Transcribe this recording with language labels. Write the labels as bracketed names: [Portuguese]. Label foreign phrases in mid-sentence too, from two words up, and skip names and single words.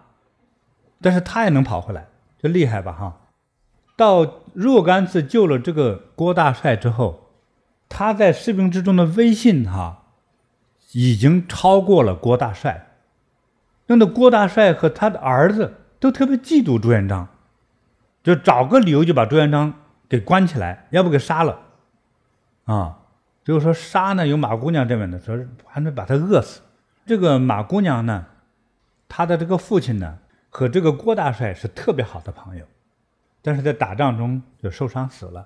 [Chinese] 但是他也能跑回來，就厲害吧到若干次救了這個郭大帥之後，他在士兵之中的威信已經超過了郭大帥，弄得郭大帥和他的兒子都特別嫉妒朱元璋，就找個理由就把朱元璋給關起來，要不給殺了就是說殺呢有馬姑娘這邊的，說還能把他餓死。這個馬姑娘呢，他的這個父親呢和這個郭大帥是特別好的朋友，但是在打仗中就受傷死了。